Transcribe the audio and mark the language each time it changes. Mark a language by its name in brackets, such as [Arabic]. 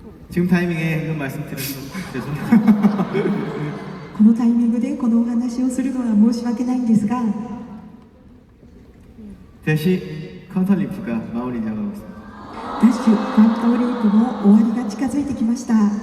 [Korean] 지금 타이밍에 이런 말씀드려서 죄송합니다. [Japanese] このタイミングでこのお話をするのは申し訳ないんですが、 [Korean] 대시 카운터 리프가 마무리 나가고 있습니다. [Japanese] ダッシュカントリープも終わりが近づいてきました。